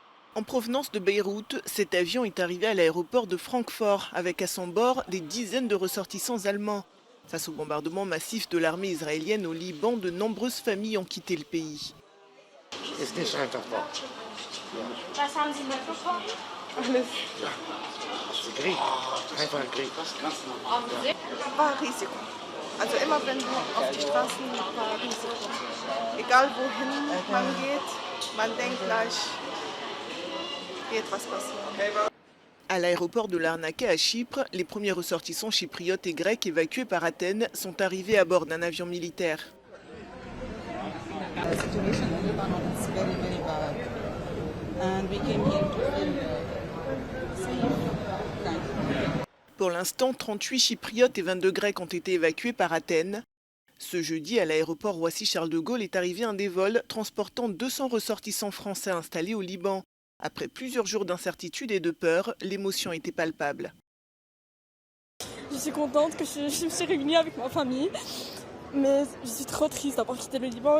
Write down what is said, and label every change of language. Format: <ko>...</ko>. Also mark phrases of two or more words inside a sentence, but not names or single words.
<fr>En provenance de Beyrouth, cet avion est arrivé à l'aéroport de Francfort avec à son bord des dizaines de ressortissants allemands. Face au bombardement massif de l'armée israélienne au Liban, de nombreuses familles ont quitté le pays.</fr> <de>Ist nicht einfach da. Was haben Sie mitbekommen? Alles. Das ist Krieg. Einfach ein Krieg. War Risiko. Also immer wenn du auf die Straßen war Risiko. Egal wohin man geht, man denkt gleich, wird was passieren.</de> <fr>À l'aéroport de Larnaca à Chypre, les premiers ressortissants chypriotes et grecs évacués par Athènes sont arrivés à bord d'un avion militaire.</fr> <en>The situation in Lebanon is very, very bad. And we came here to feel safe. Kind of.</en> <fr>Pour l'instant, 38 chypriotes et 22 grecs ont été évacués par Athènes. Ce jeudi, à l'aéroport Roissy-Charles de Gaulle est arrivé un des vols transportant 200 ressortissants français installés au Liban. Après plusieurs jours d'incertitude et de peur, l'émotion était palpable. Je suis contente que je me suis réunie avec ma famille, mais je suis trop triste d'avoir quitté le Liban.</fr>